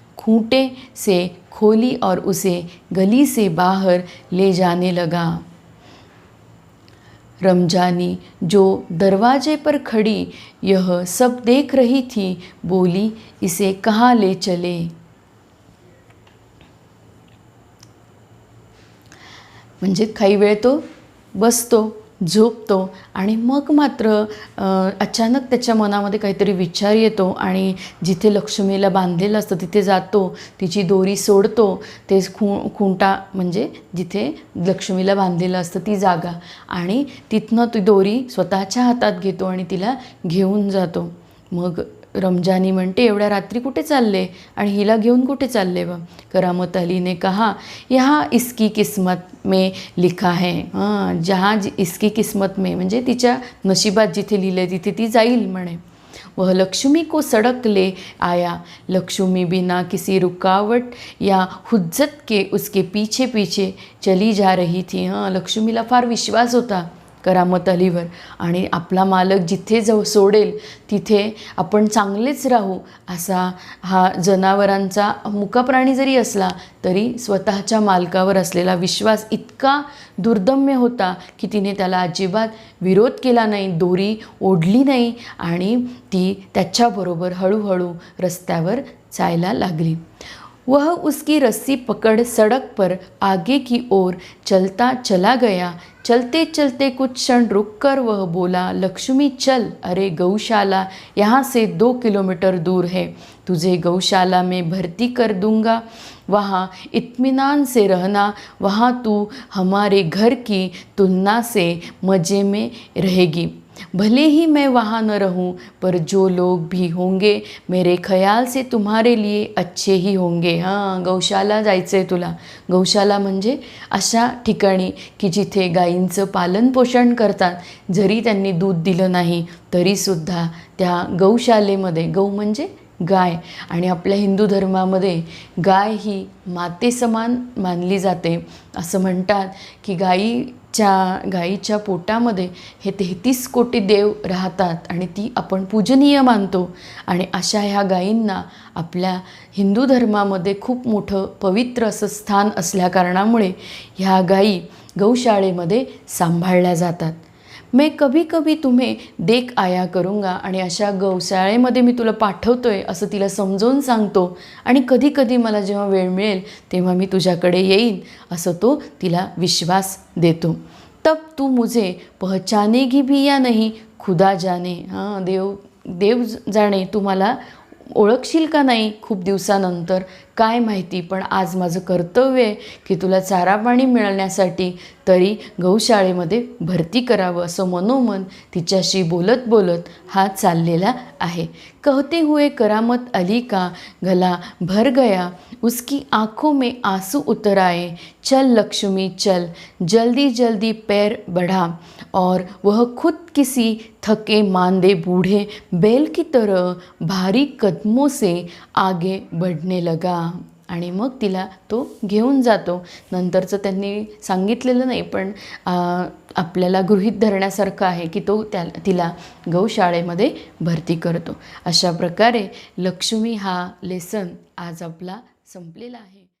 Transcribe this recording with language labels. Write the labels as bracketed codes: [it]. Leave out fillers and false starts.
[hi] खूंटे से खोली और उसे गली से बाहर ले जाने लगा। रमजानी जो दरवाजे पर खड़ी यह सब देख रही थी, बोली, इसे कहाँ ले चले। [mr] म्हणजे काही वेळ तो बसतो, झोपतो आणि मग मात्र अचानक त्याच्या मनामध्ये काहीतरी विचार येतो आणि जिथे लक्ष्मीला बांधलेलं असतं तिथे जातो, तिची दोरी सोडतो, ते खुंटा म्हणजे जिथे लक्ष्मीला बांधलेलं असतं ती जागा, आणि तिथनं ती दोरी स्वतःच्या हातात घेतो आणि तिला घेऊन जातो. मग रमजानी म्हणते, एवढ्या रात्री कुठे चालले आणि हिला घेऊन कुठे चालले व. [hi] करामत अली ने कहा, यहाँ इसकी किस्मत में लिखा है. जहाँ इसकी किस्मत में [mr] म्हणजे तिच्या नशिबात जिथे लिहिलं तिथे ती जाईल म्हणे. [hi] वह लक्ष्मी को सड़क ले आया. लक्ष्मी बिना किसी रुकावट या हुज्जत के उसके पीछे पीछे चली जा रही थी. [mr] लक्ष्मीला फार विश्वास होता करामत अलीवर, आणि आपला मालक जिथे सोडेल तिथे आपण चांगलेच राहू असा हा जनावरांचा मुका प्राणी जरी असला तरी स्वतःच्या मालकावर असलेला विश्वास इतका दुर्दम्य होता की तिने त्याला अजिबात विरोध केला नाही, दोरी ओढली नाही आणि ती त्याच्याबरोबर हळूहळू रस्त्यावर जायला लागली. [hi] वह उसकी रस्सी पकड़ सड़क पर आगे की ओर चलता चला गया. चलते चलते कुछ क्षण रुककर वह बोला, लक्ष्मी चल, अरे गौशाला यहाँ से 2 किलोमीटर दूर है. तुझे गौशाला में भर्ती कर दूंगा. वहाँ इत्मीनान से रहना. वहाँ तू हमारे घर की तुलना से मज़े में रहेगी. भले ही मैं वहाँ न रहूँ, पर जो लोग भी होंगे मेरे ख्याल से तुम्हारे लिए अच्छे ही होंगे. [mr] गौशाला जायचं आहे तुला. गौशाला म्हणजे अशा ठिकाणी की जिथे गायींचं पालनपोषण करतात. जरी त्यांनी दूध दिलं नाही तरीसुद्धा त्या गौशालेमध्ये, गौ म्हणजे गाय, आणि आपल्या हिंदू धर्मामध्ये गाय ही मातेसमान मानली जाते. असं म्हणतात की गायीच्या पोटामध्ये हे 33 कोटी देव राहतात आणि ती आपण पूजनीय मानतो. आणि अशा ह्या गायींना आपल्या हिंदू धर्मामध्ये खूप मोठं पवित्र असं स्थान असल्याकारणामुळे ह्या गायी गौशाळेमध्ये सांभाळल्या जातात. [hi] मैं कभी कभी तुम्हें देख आया करूँगा. [mr] आणि अशा गौशाळेमध्ये मी तुला पाठवतोय असं तिला समजावून सांगतो, आणि कधी कधी मला जेव्हा वेळ मिळेल तेव्हा मी तुझ्याकडे येईन असं तो तिला विश्वास देतो. [hi] तब तू मुझे पहचानेगी भी या नहीं, खुदा जाने. [mr] देव जाणे तू मला ओळखशील का नाही खूप दिवसानंतर, काय माहिती. पण आज माझं कर्तव्य आहे की तुला चारा पाणी मिळण्यासाठी तरी गौशाळेमध्ये भरती करावं असं मनोमन तिच्याशी बोलत बोलत हा चाललेला आहे. [hi] कहते हुए करामत अली का गला भर गया. उसकी आँखों में आंसू उतर आए. चल लक्ष्मी चल, जल्दी जल्दी पैर बढ़ा. और वह खुद किसी थके मांदे बूढ़े बैल की तरह भारी कदमों से आगे बढ़ने लगा. [mr] आणि मग तिला तो घेऊन जातो. नंतरचं त्यांनी सांगितलेलं नाही, पण आपल्याला गृहीत धरण्यासारखं आहे की तो तिला गौशाळेमध्ये भरती करतो. अशा प्रकारे लक्ष्मी हा लेसन आज आपला संपलेला आहे.